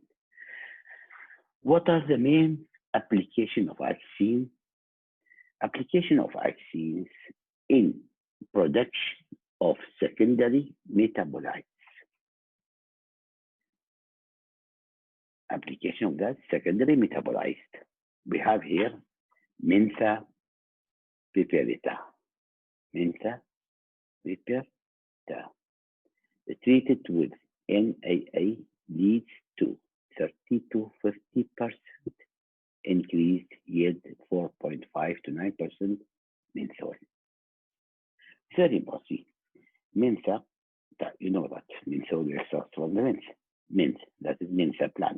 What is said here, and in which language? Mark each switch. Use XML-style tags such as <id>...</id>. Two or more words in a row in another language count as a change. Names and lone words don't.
<en>What are the main application of vaccine? Application of vaccines in production of secondary metabolites. Application of that secondary metabolite. We have here mentha piperita. Mentha piperita. Treated with NAA leads to 30 to 50% increased yield, 4.5 to 9% menthol. Very important. Mentha, you know that menthol extracts from the mint, that is mentha plants.</en>